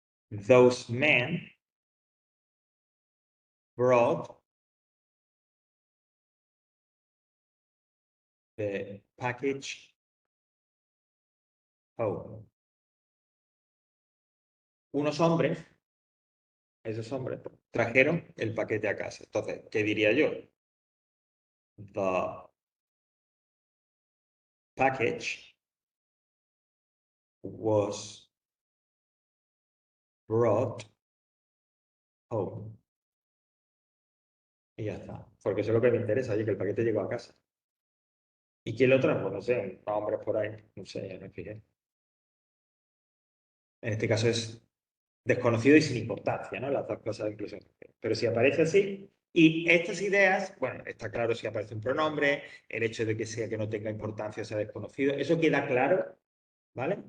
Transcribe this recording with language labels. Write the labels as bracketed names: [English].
[English] Those men brought the package home. [Spanish] Unos hombres, esos hombres, trajeron el paquete a casa. Entonces, ¿qué diría yo? [English] The package was brought home. [Spanish] Y ya está. Porque eso es lo que me interesa, oye, que el paquete llegó a casa. ¿Y quién lo trajo? No sé, hombres por ahí. No sé, ya me fijé. En este caso es desconocido y sin importancia, ¿no? Las dos cosas incluso. Pero si aparece así, y estas ideas, bueno, está claro si aparece un pronombre, el hecho de que sea que no tenga importancia o sea desconocido, eso queda claro, ¿vale?